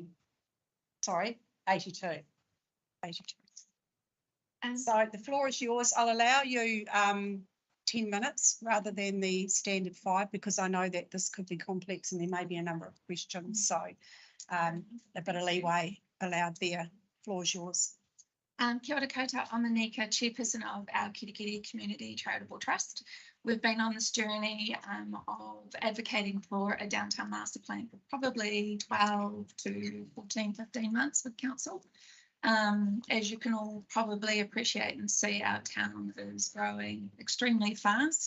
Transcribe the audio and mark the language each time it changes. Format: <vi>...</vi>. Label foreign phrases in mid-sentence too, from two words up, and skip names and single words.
<en>Sorry, 82. 82. So the floor is yours. I'll allow you 10 minutes rather than the standard 5, because I know that this could be complex and there may be a number of questions. So a bit of leeway allowed there. Floor is yours.</en> <mi>Kia ora koutou,</mi> <en>I'm Anika, chairperson of our Kirikiri Community Charitable Trust. We've been on this journey of advocating for a downtown master plan for probably 12 to 14, 15 months with council. As you can all probably appreciate and see, our town is growing extremely fast.</en>